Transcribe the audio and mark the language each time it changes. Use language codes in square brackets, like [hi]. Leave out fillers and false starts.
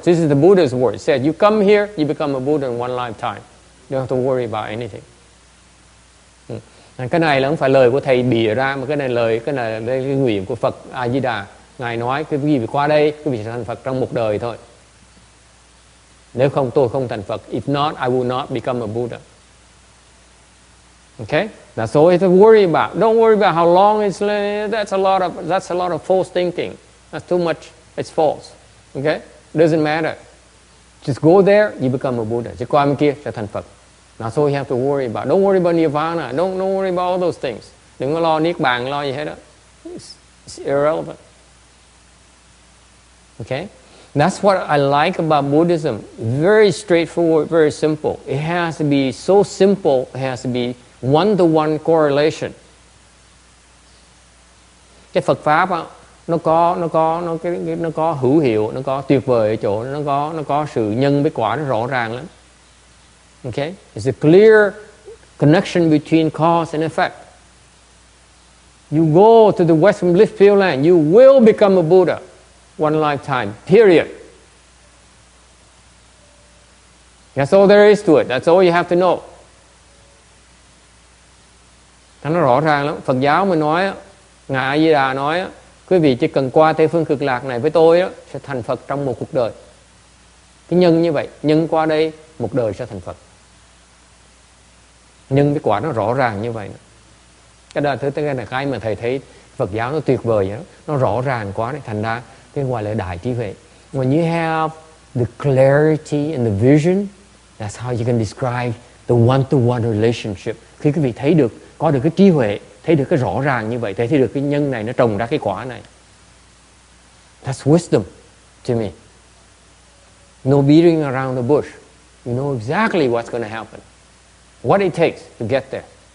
[en] This is the Buddha's words. It said, you come here, you become a Buddha in one lifetime. You don't have to worry about anything. [vi] Cái này là không phải lời của thầy bịa ra, mà cái này là cái nguyện của Phật A Di Đà. Ngài nói cái gì qua đây, quý vị sẽ thành Phật trong một đời thôi. Nếu không, tôi không thành Phật. [en] If not, I will not become a Buddha. Okay? That's all you have to worry about. Don't worry about how long it's. That's a lot of false thinking. That's too much. It's false. Okay? Doesn't matter. Just go there, you become a Buddha. [vi] Chỉ qua bên kia sẽ thành Phật. [en] That's all you have to worry about. Don't worry about Nirvana. Don't worry about all those things. [vi] Đừng có lo niết bàn, lo gì hết đó. [en] It's irrelevant. Okay? That's what I like about Buddhism. Very straightforward, very simple. It has to be so simple. It has to be one-to-one correlation. [vi] Cái Phật pháp á, nó có hữu hiệu, nó có tuyệt vời ở chỗ nó có sự nhân với quả nó rõ ràng lắm. [en] Okay? It's a clear connection between cause and effect. You go to the Western Blissfield land, you will become a Buddha one lifetime. Period. That's all there is to it. That's all you have to know. [vi] Nó rõ ràng lắm. Phật giáo mình nói, Ngài A Di Đà nói, quý vị chỉ cần qua Tây Phương Cực Lạc này với tôi sẽ thành Phật trong một cuộc đời. Cái nhân như vậy, nhân qua đây một đời sẽ thành Phật. Nhưng cái quả nó rõ ràng như vậy. Cái đó cái là cái mà thầy thấy Phật giáo nó tuyệt vời vậy đó. Nó rõ ràng quá đấy, thành ra cái gọi là đại trí huệ. [en] When you have the clarity and the vision, that's how you can describe the one-to-one relationship. [vi] Khi quý vị thấy được, có được cái trí huệ, thấy được cái rõ ràng như vậy, thấy được cái nhân này nó trồng ra cái quả này. [en] That's wisdom to me. No beating around the bush. You know exactly what's going to happen. What it takes to get there.